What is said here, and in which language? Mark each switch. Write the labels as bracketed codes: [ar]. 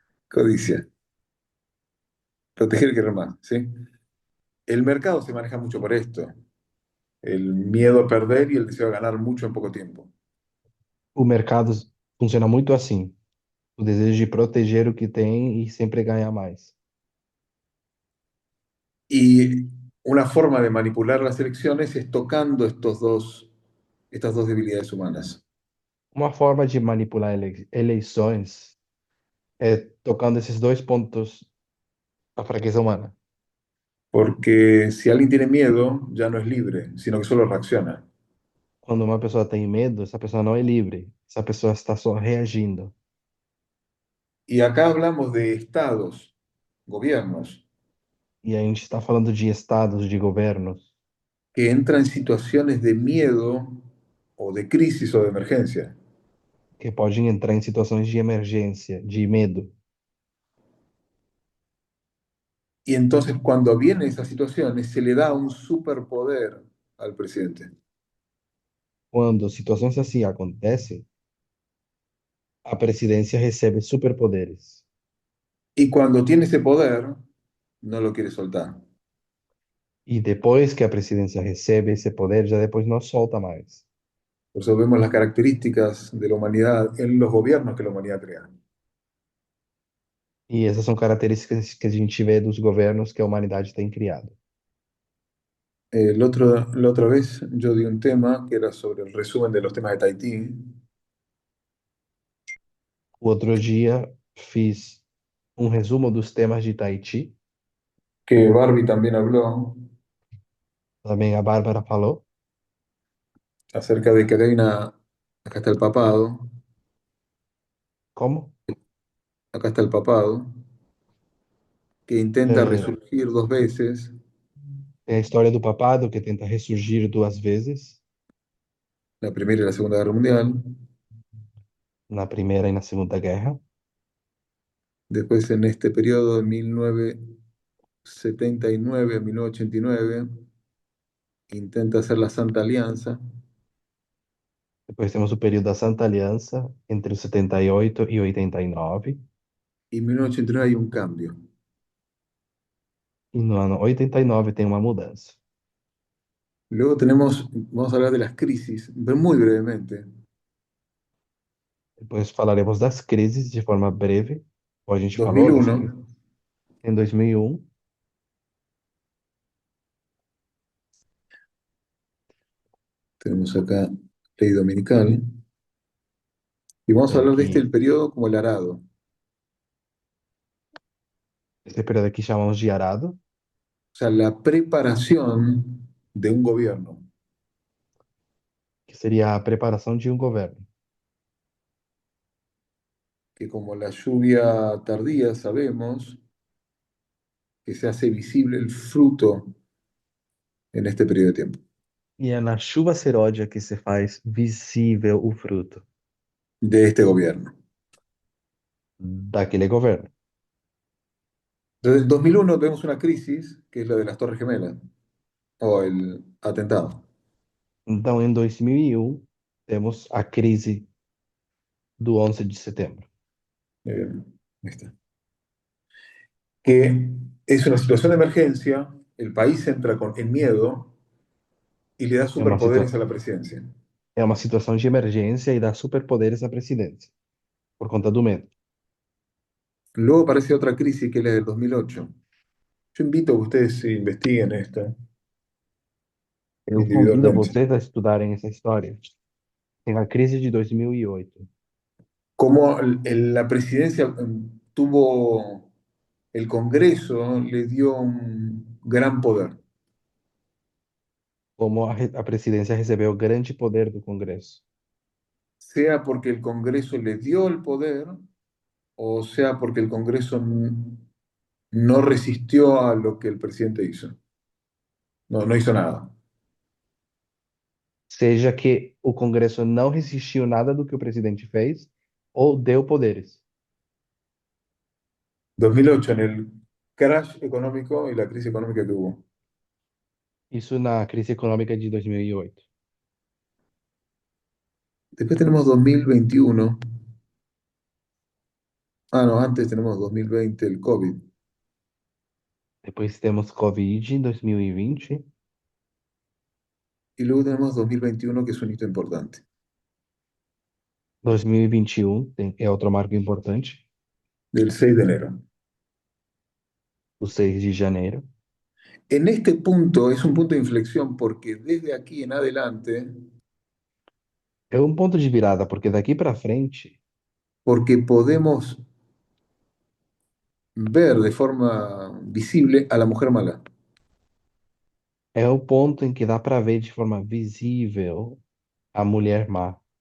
[es] Codicia, proteger y querer más, ¿sí? El mercado se maneja mucho por esto, el miedo a perder y el deseo de ganar mucho en poco tiempo. [pt] O mercado funciona muito assim. O desejo de proteger o que tem e sempre ganhar mais. [es] Y una forma de manipular las elecciones es tocando estas dos debilidades humanas. [pt] Uma forma de manipular eleições tocando esses dois pontos, a fraqueza humana. [es] Porque si alguien tiene miedo, ya no es libre, sino que solo reacciona. [pt] Quando uma pessoa tem medo, essa pessoa não é livre, essa pessoa está só reagindo. [es] Y acá hablamos de estados, gobiernos, [pt] E a gente está falando de estados, de governos, [es] que entran en situaciones de miedo o de crisis o de emergencia. [pt] que podem entrar em situações de emergência, de medo. [es] Y entonces cuando vienen esas situaciones, se le da un superpoder al presidente. [pt] Quando situações assim acontecem, a presidência recebe superpoderes. [es] Y cuando tiene ese poder, no lo quiere soltar. [pt] E depois que a presidência recebe esse poder, já depois não solta mais. [es] Por eso vemos las características de la humanidad en los gobiernos que la humanidad crea. [pt] E essas são características que a gente vê dos governos que a humanidade tem criado. [es] La otra vez yo di un tema que era sobre el resumen de los temas de Tahití, [pt] O outro dia fiz um resumo dos temas de Tahiti, [es] que Barbie también habló [pt] também a Bárbara falou, [es] acerca de que hay acá está el papado, [pt] como [es] acá está el papado, que intenta [pt] é, [es] resurgir dos veces, [pt] é a história do papado que tenta ressurgir duas vezes, [es] la Primera y la Segunda Guerra Mundial, [pt] na Primeira e na Segunda Guerra. [es] después en este periodo de 1979 a 1989 intenta hacer la Santa Alianza [pt] Depois temos o período da Santa Aliança, entre os 78 e 89. [es] y en 1989 hay un cambio. [pt] E no ano 89 tem uma mudança. [es] Luego vamos a hablar de las crisis, pero muy brevemente. [pt] Depois falaremos das crises de forma breve, como a gente falou, das 2001 crises. Em 2001, [es] tenemos acá ley dominical, y vamos a [pt] tem [es] hablar de este [pt] aqui, [es] el periodo como el arado, [pt] esse período aqui chamamos de arado, [es] o sea, la preparación de un gobierno, [pt] que seria a preparação de um governo. [es] que como la lluvia tardía sabemos que se hace visible el fruto en este periodo de tiempo, [pt] E é na chuva seródia que se faz visível o fruto [es] de este gobierno. [pt] daquele governo. [es] Desde el 2001 vemos una crisis, que es la de las Torres Gemelas, o el atentado. [pt] Então, em 2001, temos a crise do 11 de setembro, [es] Ahí está. Que es una situación de emergencia, el país entra en miedo y le da [pt] é uma, [es] superpoderes a la presidencia. [pt] é uma situação de emergência e dá superpoderes à presidência, por conta do medo. [es] Luego aparece otra crisis que es la del 2008. Yo invito a que ustedes investiguen esto [pt] Eu convido [es] individualmente. [pt] vocês a estudarem essa história. Tem a crise de 2008, [es] Cómo la presidencia tuvo, el Congreso le dio un gran poder, [pt] como a presidência recebeu grande poder do Congresso, [es] sea porque el Congreso le dio el poder o sea porque el Congreso no resistió a lo que el presidente hizo. No, no hizo nada. [pt] seja que o Congresso não resistiu nada do que o presidente fez ou deu poderes. [es] 2008, en el crash económico y la crisis económica que hubo. [pt] Isso na crise econômica de 2008. [es] Después tenemos 2021. Ah, no, antes tenemos 2020, el COVID. [pt] Depois temos Covid em 2020. [es] Y luego tenemos 2021, que es un hito importante. [pt] 2021 é outro marco importante, [es] Del 6 de enero. [pt] o 6 de janeiro. [es] En este punto es un punto de inflexión porque desde aquí en adelante, [pt] É um ponto de virada, porque daqui para frente [es] porque podemos ver de forma visible a la mujer mala. [pt] É o ponto em que dá para ver de forma visível a mulher má.